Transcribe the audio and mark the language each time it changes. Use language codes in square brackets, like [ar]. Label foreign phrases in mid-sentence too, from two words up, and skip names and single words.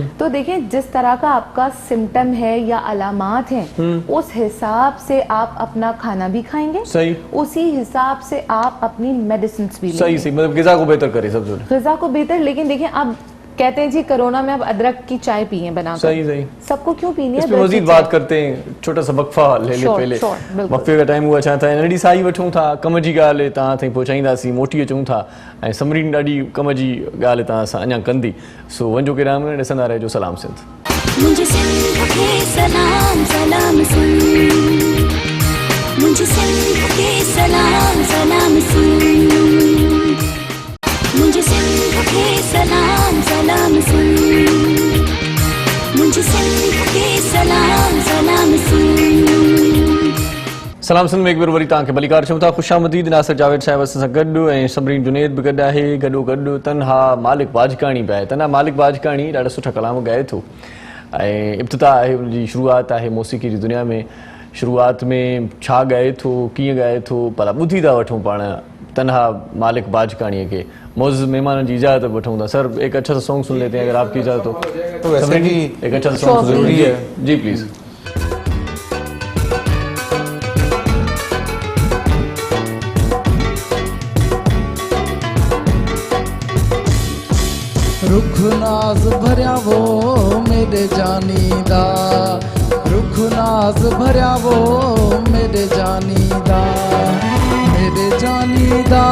[ur] تو دیکھیے جس طرح کا آپ کا سمٹم ہے یا علامات ہے، اس حساب سے آپ اپنا کھانا بھی کھائیں گے، اسی حساب سے آپ اپنی میڈیسن بھی لیں گے. صحیح، مطلب غذا کو بہتر کریں، سب غذا کو بہتر. لیکن دیکھیے اب کہتے ہیں جی کرونا میں اب ادرک کی چائے پیے بنا کر. صحیح. سب کو کیوں پینی ہے? اس پہ مزید بات کرتے ہیں، چھوٹا سا وقفہ لے لے پہلے. وقفے کا ٹائم ہوا چاہتا ہے, [sd] नड़ी साई वठूं था, कम जी ॻाल्हि तव्हां ताईं पहुचाईंदासीं, मोटी अचूं था, ऐं समरीन ॾाढी कम जी ॻाल्हि तव्हां सां अञा कंदी। सो वञो केॾांहुं न, ॾिसंदा रहिजो सलाम सिंध। [ur] مجھے سندھ کے سلام سلام سن، مجھے سندھ کے سلام سلام سن، مجھے سندھ کے سلام سلام سن، مجھے سندھ کے سلام سلام سن. [sd] सलाम सिंध में एक बार वरी तव्हांखे भलीकार चऊं था। ख़ुशामदीद। नासिर जावेद साहिब असां सां गॾु ऐं समरीन जुनेद बि गॾु आहे। गॾोगॾु तन्हा मालिक वाजकाणी बि आहे। तन्हा मालिक वाजकाणी ॾाढा सुठा कलाम ॻाए थो ऐं इब्तिदा आहे, उनजी शुरूआत आहे मौसीक़ी जी दुनिया में। शुरूआत में छा ॻाए थो, कीअं ॻाए थो, भला ॿुधी था वठूं पाण तन्हा मालिक वाजकाणीअ खे। [ur] موجود مہمانوں کی اجازت [sd] وٺون ٿا. [ur] سر ایک اچھا سا سانگ سن لیتے ہیں اگر آپ کی اجازت ہو. تو ویسے بھی ایک اچھا سا سانگ ضروری ہے جی، پلیز. [pa] رخ ناز بھریا وو میرے جانی دا، رخ ناز بھریا وو میرے جانی دا، میرے جانی دا,